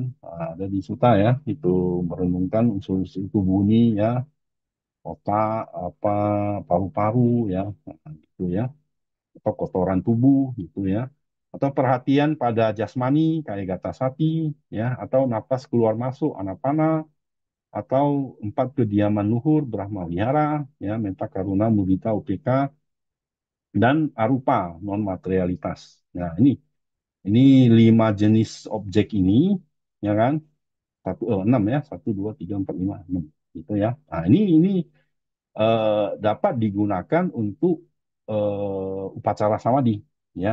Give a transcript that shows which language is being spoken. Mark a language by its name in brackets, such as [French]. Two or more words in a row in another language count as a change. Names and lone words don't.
[Indonesian] Ada di suta ya, itu merenungkan unsur-unsur tubuh ini ya, otak apa, paru-paru ya, gitu ya, atau kotoran tubuh gitu ya, atau perhatian pada jasmani kayak gata sati ya, atau napas keluar masuk anapana, atau empat kediaman luhur Brahma Wihara ya, [Pali] metta karuna mudita upeka, [Indonesian] dan arupa non materialitas. Nah, ini lima jenis objek ini ya kan, enam ya, satu dua tiga empat lima enam gitu ya. Nah, ini dapat digunakan untuk [Pali] upacara samadhi [Indonesian] ya.